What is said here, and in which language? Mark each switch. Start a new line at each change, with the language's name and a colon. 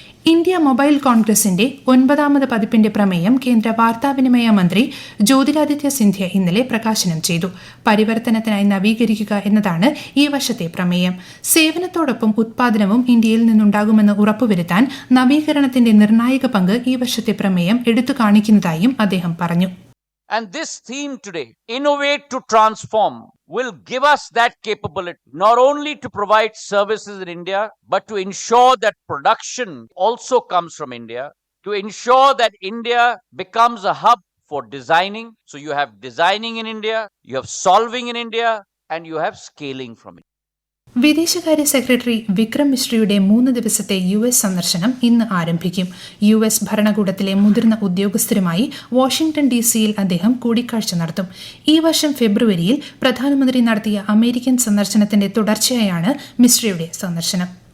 Malayalam: India mobile കോൺഗ്രസിന്റെ 9ാമത് പതിപ്പിന്റെ പ്രമേയം കേന്ദ്ര വാർത്താവിനിമയ മന്ത്രി ജ്യോതിരാദിത്യ സിന്ധ്യ ഇന്നലെ പ്രകാശനം ചെയ്തു. പരിവർത്തനത്തിനായി നവീകരിക്കുക എന്നതാണ് ഈ വർഷത്തെ പ്രമേയം. സേവനത്തോടൊപ്പം ഉത്പാദനവും ഇന്ത്യയിൽ നിന്നുണ്ടാകുമെന്ന് ഉറപ്പുവരുത്താൻ നവീകരണത്തിന്റെ നിർണായക പങ്ക് ഈ വർഷത്തെ പ്രമേയം എടുത്തു കാണിക്കുന്നതായും അദ്ദേഹം പറഞ്ഞു.
English: And this theme today, innovate to transform, will give us that capability not only to provide services in India, but to ensure that production also comes from India, to ensure that India becomes a hub for designing. So you have designing in India, you have solving in India, and you have scaling from India.
Malayalam: വിദേശകാര്യ secretary Vikram മിശ്രയുടെ 3 ദിവസത്തെ US സന്ദർശനം ഇന്ന് ആരംഭിക്കും. US ഭരണകൂടത്തിലെ മുതിർന്ന ഉദ്യോഗസ്ഥരുമായി Washington DC-യിൽ അദ്ദേഹം കൂടിക്കാഴ്ച നടത്തും. ഈ വർഷം ഫെബ്രുവരിയിൽ പ്രധാനമന്ത്രി നടത്തിയ അമേരിക്കൻ സന്ദർശനത്തിന്റെ തുടർച്ചയായാണ് മിശ്രയുടെ സന്ദർശനം.